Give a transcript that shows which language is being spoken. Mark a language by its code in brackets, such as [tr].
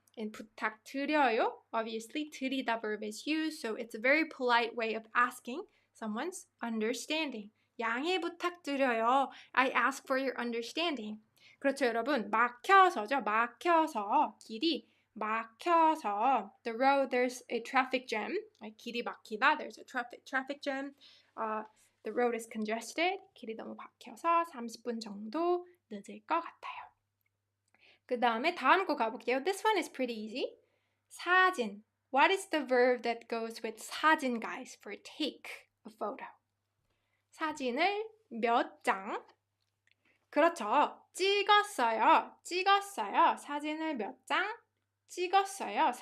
[en] And 부탁드려요, obviously 드리다 verb is used, so it's a very polite way of asking someone's understanding. [ko] 양해 부탁드려요. [en] I ask for your understanding. [ko] 그렇죠, 여러분. 막혀서죠. 막혀서. 길이 막혀서. [en] The road, there's a traffic jam. Right? [ko] 길이 막히다. [en] There's a traffic jam. The road is congested. [ko] 길이 너무 막혀서 30분 정도 늦을 것 같아요. 그 다음에 다음 거 가볼게요. [en] This one is pretty easy. 사진. What is the verb that goes with 사진, guys, for take a photo? [ko] 사진을 몇 장? 그렇죠. 찍었어요. 사진을 몇 장? 찍었어요.